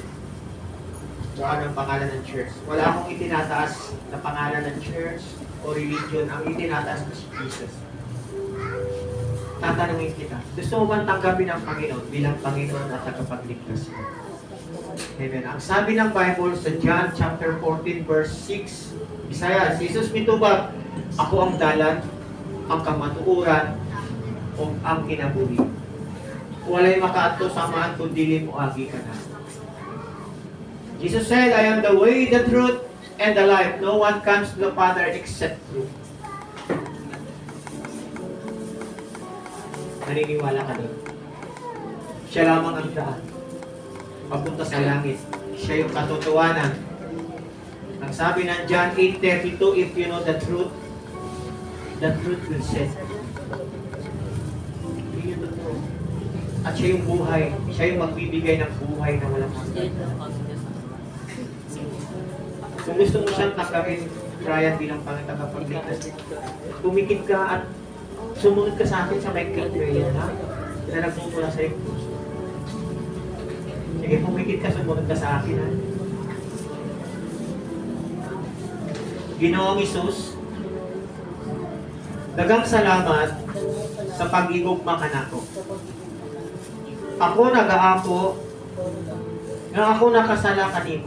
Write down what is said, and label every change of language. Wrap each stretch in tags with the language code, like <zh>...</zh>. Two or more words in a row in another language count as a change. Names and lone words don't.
<tl>So, anong pangalan ng church? Wala akong itinataas na pangalan ng church o religion. Ang itinataas na si Jesus. Tatanungin kita, gusto mo bang tanggapin ang Panginoon bilang Panginoon at tagapagligtas mo? Amen. Ang sabi ng Bible sa John chapter 14 verse 6, Isaiah,</tl> <ceb>Jesus mitubag, Ako ang dalan, ang kamatuuran, o ang kinabuhi. Walay makaadto sa maan kung dili mo agi ka na.</ceb> <en>Jesus said, I am the way, the truth, and the life. No one comes to the Father except through.</en> <tl>Naniniwala ka doon? Siya lamang ang daan. Papunta sa langit. Siya yung katotohanan. Ang sabi ng John 8:32,</tl> <en>if you know the truth will set you.</en> <tl>Yun yung totoo. At siya yung buhay. Siya yung magbibigay ng buhay na walang hanggan. Kung gusto mo siyang takarin, Brian, bilang pangitagapagligtas, pumikit ka at sumunod ka sa akin sa Michael Prayer, ha? Na nagmumula sa iyo. Sige, pumikit ka, sumunod ka sa akin, ha?</tl> <ceb>Ginoong Isus, daghang salamat sa pag-igugma ka nako. Ako nag-aako nga ako nakasala kanimo.</ceb>